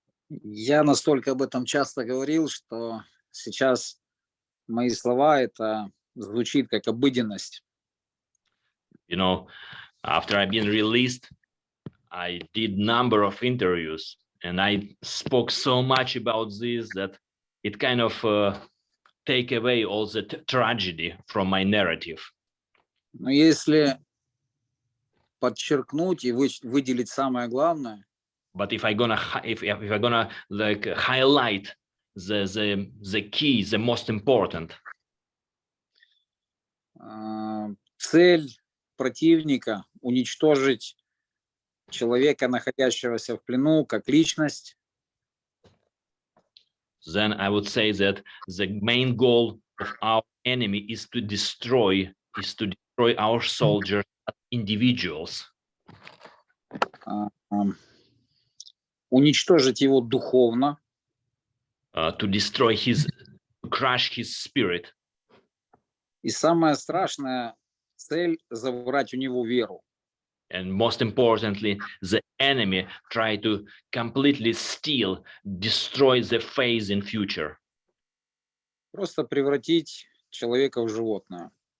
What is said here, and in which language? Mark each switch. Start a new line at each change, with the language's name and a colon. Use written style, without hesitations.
Russian: Я настолько об этом часто говорил, что сейчас мои слова это звучит как обыденность.
English: You know, after I've been released, I did number of interviews, and I spoke so much about this that it kind of take away all the tragedy from my narrative.
Russian: Но если подчеркнуть и выделить самое главное,
English: But if I'm gonna like highlight the key, the most important.
Russian: Цель противника уничтожить человека, находящегося в плену, как личность.
English: Then I would say that the main goal of our enemy is to destroy our soldiers as individuals.
Russian: Уничтожить его духовно.
English: To destroy to crush his spirit.
Russian: И самая страшная цель — забрать у него веру.
English: And most importantly, the enemy try to completely steal, destroy the faith in future.
Russian: Просто превратить человека в животное.